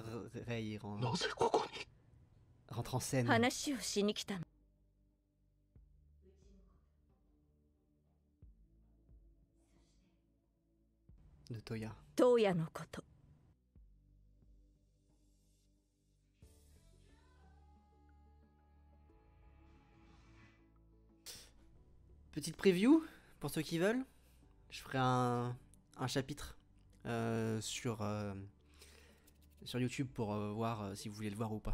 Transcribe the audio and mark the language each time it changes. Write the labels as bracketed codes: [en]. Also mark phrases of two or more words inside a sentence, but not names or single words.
[fr] en scène. [ja] 話をしに来たの。 [fr] De Toya. [ja] トウヤのこと。 [fr] Petite preview pour ceux qui veulent. Je ferai un chapitre sur YouTube pour voir si vous voulez le voir ou pas.